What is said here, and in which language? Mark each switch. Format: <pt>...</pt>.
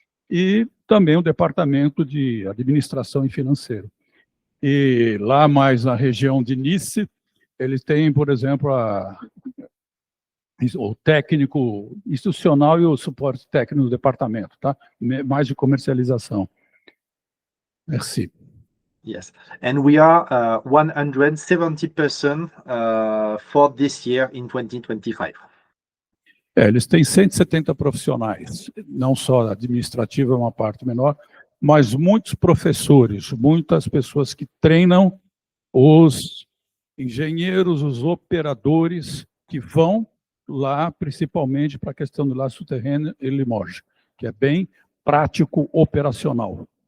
<pt>E também o departamento de administração e financeiro. E lá mais na região de Nice, eles têm, por exemplo, o técnico institucional e o suporte técnico do departamento, tá? Mais de comercialização.</pt> <fr>Merci.</fr> <en>Yes, and we are 170 person for this year in 2025.</en> <pt>Eles têm 170 profissionais, não só administrativa, é uma parte menor, mas muitos professores, muitas pessoas que treinam os engenheiros, os operadores que vão lá, principalmente para a questão do La Souterraine e Limoges, que é bem prático operacional.</pt>